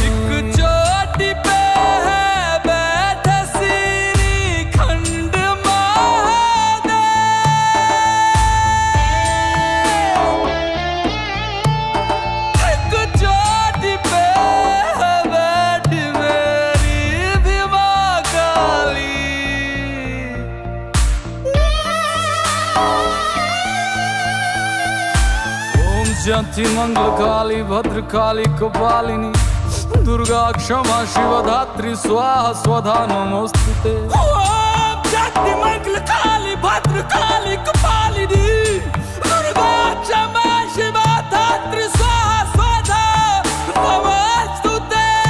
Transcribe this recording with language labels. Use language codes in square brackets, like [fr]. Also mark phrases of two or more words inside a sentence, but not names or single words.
[hi] एक चोटी पे है बैठा श्री खंड महादेव एक चोटी पे है बैठी मेरी भीमा काली। [sa] ओम शांति मंगल काली भद्र काली कपालिनी दुर्गा क्षमा शिवधात्री स्वाहा स्वधा नमोस्तुते। ओम शांति मंगल काली भद्र काली कपालिनी दुर्गा क्षमा शिवधात्री स्वाहा स्वधा नमोस्तुते।